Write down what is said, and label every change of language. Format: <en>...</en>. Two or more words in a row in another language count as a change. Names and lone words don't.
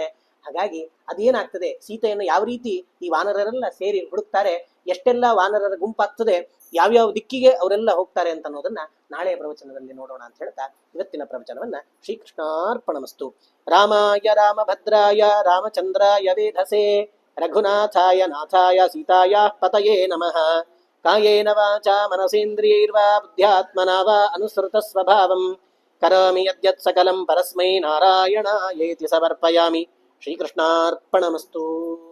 <kn>ಹಾಗಾಗಿ ಅದೇನಾಗ್ತದೆ, ಸೀತೆಯನ್ನು ಯಾವ ರೀತಿ ಈ ವಾನರರೆಲ್ಲ ಸೇರಿ ಹುಡುಕ್ತಾರೆ, ಎಷ್ಟೆಲ್ಲ ವಾನರರ ಗುಂಪಾಗ್ತದೆ, ಯಾವ್ಯಾವ ದಿಕ್ಕಿಗೆ ಅವರೆಲ್ಲ ಹೋಗ್ತಾರೆ ಅಂತ ಅನ್ನೋದನ್ನ ನಾಳೆಯ ಪ್ರವಚನದಲ್ಲಿ ನೋಡೋಣ ಅಂತ ಹೇಳ್ತಾ ಇವತ್ತಿನ ಪ್ರವಚನವನ್ನ ಶ್ರೀಕೃಷ್ಣಾರ್ಪಣಮಸ್ತು.</kn> <sa>ರಾಮಾಯ ರಾಮಭದ್ರಾಯ ರಾಮಚಂದ್ರಾಯ ವೇಧಸೆ ರಘುನಾಥಾಯ ನಾಥಾಯ ಸೀತಾಯ ಪತಯೇ ನಮಃ. ಕಾಯೇನ ವಾಚಾ ಮನಸೇಂದ್ರಿಯೈರ್ವಾ ಬುದ್ಧ್ಯಾತ್ಮನಾ ವಾ ಅನುಸೃತ ಸ್ವಭಾವಂ ಕರೋಮಿ ಯದ್ಯತ್ ಸಕಲಂ ಪರಸ್ಮೈ ನಾರಾಯಣಾಯೇತಿ ಸಮರ್ಪಯಾಮಿ. ಶ್ರೀಕೃಷ್ಣಾರ್ಪಣಮಸ್ತು.</sa>